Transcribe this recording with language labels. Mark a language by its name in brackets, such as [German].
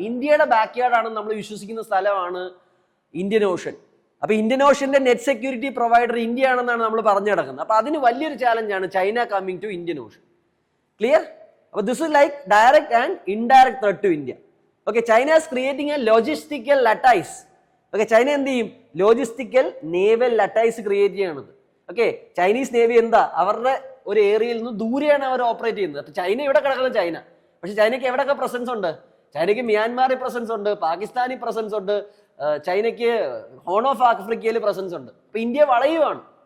[Malayalam] ഇന്ത്യയുടെ ബാക്ക്യാർഡ് ആണെന്ന് നമ്മൾ വിശ്വസിക്കുന്ന സ്ഥലമാണ് ഇന്ത്യൻ ഓഷൻ. അപ്പൊ Indian ഓഷന്റെ net security provider India ആണെന്നാണ് നമ്മൾ പറഞ്ഞു കിടക്കുന്നത്. അപ്പൊ അതിന് വലിയൊരു ചാലഞ്ചാണ് [English] China coming to Indian Ocean. [Malayalam] Clear? [English] അപ്പൊ this is like direct and indirect threat to India. Okay, China is creating a logistical lattice. [Malayalam] Okay, China എന്ത് ചെയ്യും? ലോജിസ്റ്റിക്കൽ നേവൽ ലട്ടൈസ് ക്രിയേറ്റ് ചെയ്യണത്. ഓക്കെ, ചൈനീസ് നേവി എന്താ? അവരുടെ ഒരു ഏരിയയിൽ നിന്ന് ദൂരെയാണ് അവർ ഓപ്പറേറ്റ് ചെയ്യുന്നത്. അപ്പൊ ചൈന ഇവിടെ കിടക്കുന്ന ചൈന, പക്ഷെ ചൈനയ്ക്ക് എവിടെയൊക്കെ പ്രസൻസ് ഉണ്ട്? ചൈനയ്ക്ക് മ്യാൻമാറിൽ പ്രസൻസ് ഉണ്ട്, പാകിസ്ഥാനിൽ പ്രസൻസ് ഉണ്ട്, ചൈനയ്ക്ക് ഹോൺ ഓഫ് ആഫ്രിക്കയിൽ പ്രസൻസ് ഉണ്ട്. അപ്പൊ ഇന്ത്യ വളയുവാണ്.